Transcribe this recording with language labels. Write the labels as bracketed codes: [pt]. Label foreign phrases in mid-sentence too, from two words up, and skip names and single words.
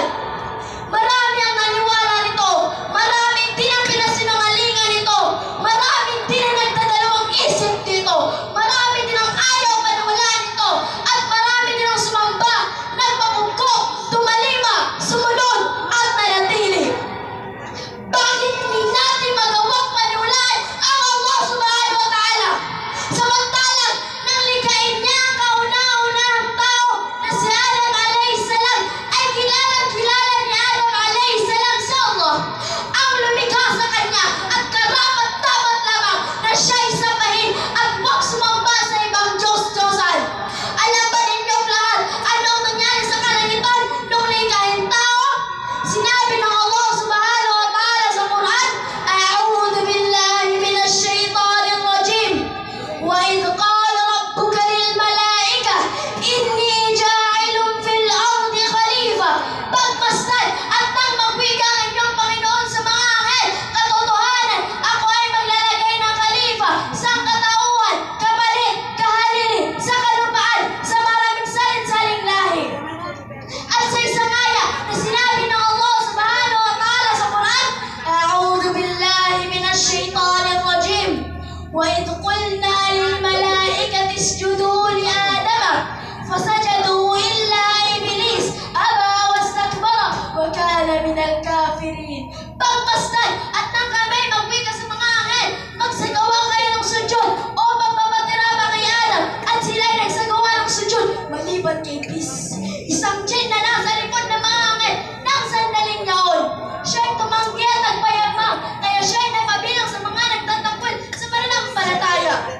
[tl] Marami ang naniwala nito, maraming din ang pinasinungalingan nito, maraming din ang nagdadalawang isip dito, marami din ang ayaw paniwalaan nito, at marami din ang sumamba, nagpapugkok, tumalima, sumunod at nanatili. Bakit hindi natin magawang paniwalaan ang Allah [ar] سبحانه وتعالى? [tl] Samantalang nang likhain niya ang kauna-unahang tao na si Adam [ar] عليه السلام, [tl] ay kilalang-kilala ni Adam [ar] عليه السلام [tl] sa Allah, ang lumikha sa kanya, at karapat-dapat lamang na siya'y sambahin at huwag sumamba sa ibang Diyos-Diyosan. Alam ba ninyong lahat anong nangyari sa kalangitan nung likhain tao? Sinabi ng Allah [ar] سبحانه وتعالى [tl] sa Quran, [ar] أعوذ بالله من الشيطان الرجيم. وإذ قال ربك للملائكة إني جاعل في الأرض خليفة. [tl] Pagmasdan at nang magwika ang inyong Panginoon sa mga anghel, katotohanan, ako ay maglalagay ng khalifa sa katauhan, kapalit, kahalili, sa kalupaan, sa maraming salit-saling lahi. At sa isang aya na sinabi ng Allah [ar] سبحانه وتعالى [tl] sa Quran, [ar] أعوذ بالله من الشيطان الرجيم. وإذ قلنا للملائكة اسجدوا لآدم فسجدوا إلا إبليس أبى واستكبر وكان من الكافرين. [tl] Pagmasdan at nang kami magwika sa mga anghel, magsagawa kayo ng sujud o magpapatirama kay Adam, at sila'y nagsagawa ng sujud maliban kay Iblis, isang jinn na nasa likod ng mga anghel ng sandaling yaon. Siya'y tumanggi at nagpayamang, kaya siya'y napabilang sa mga nagtatakwil sa pananampalataya.